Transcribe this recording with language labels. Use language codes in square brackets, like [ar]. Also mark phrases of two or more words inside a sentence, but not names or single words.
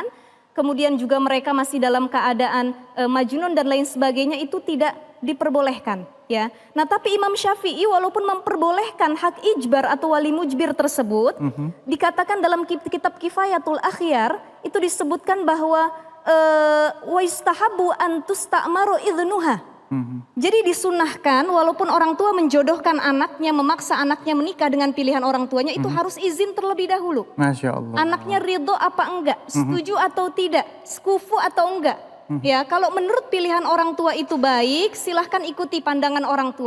[id] Kemudian juga mereka masih dalam keadaan majnun dan lain sebagainya, itu tidak diperbolehkan ya. Nah tapi Imam Syafi'i walaupun memperbolehkan hak ijbar atau wali mujbir tersebut, dikatakan dalam kitab Kifayatul Akhyar itu disebutkan bahwa [ar] واستحبوا أن تستأمر إذنها. [id] Jadi disunahkan walaupun orang tua menjodohkan anaknya, memaksa anaknya menikah dengan pilihan orang tuanya, itu harus izin terlebih dahulu. [ar] ما شاء الله. [id] Anaknya ridho apa enggak, setuju atau tidak, sekufu atau enggak. Ya, kalau menurut pilihan orang tua itu baik, silahkan ikuti pandangan orang tua.